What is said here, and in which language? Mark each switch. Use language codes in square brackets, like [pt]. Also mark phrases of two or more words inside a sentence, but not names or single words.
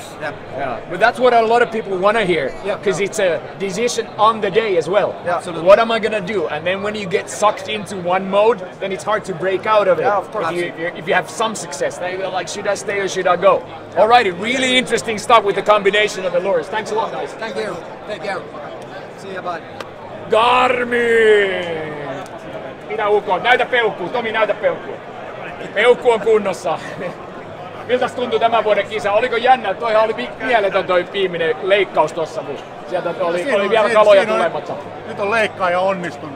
[en] Yeah, but that's what a lot of people want to hear, because it's a decision on the day as well. Yeah, absolutely. What am I gonna do? And then when you get sucked into one mode, then it's hard to break out of it. Yeah, of course. If you have some success, then you're like, should I stay or should I go? Alrighty, really interesting stuff with the combination of the lures. Thanks a lot, guys. Thank you. Take care. See you, bye. [fi] Garmin! Minä ukon. Näytä peukkuu. Tomi, näytä peukkuu. Peukku on kunnossa. Miltäs tuntui tämän vuoden kisa? Oliko jännä? Toihan oli mieletön toi viimeinen leikkaus tossa, kun sieltä oli vielä kaloja tulematta. Nyt on leikkaaja onnistunut.